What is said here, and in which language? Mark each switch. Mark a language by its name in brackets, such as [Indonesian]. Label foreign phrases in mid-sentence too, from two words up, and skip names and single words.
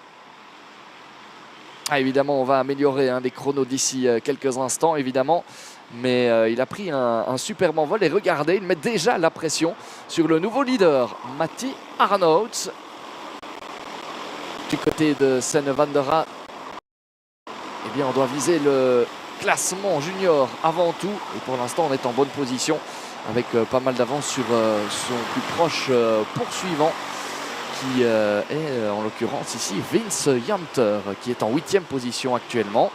[French] Ah, évidemment, on va améliorer les chronos d'ici quelques instants, évidemment. Mais il a pris un superbe envol et regardez, il met déjà la pression sur le nouveau leader, Matti Arnouds. Du côté de Senne van der Aa, eh bien, on doit viser le classement junior avant tout. Et pour l'instant, on est en bonne position avec pas mal d'avance sur son plus proche poursuivant qui est en l'occurrence ici Vince Janter, qui est en 8e position actuellement.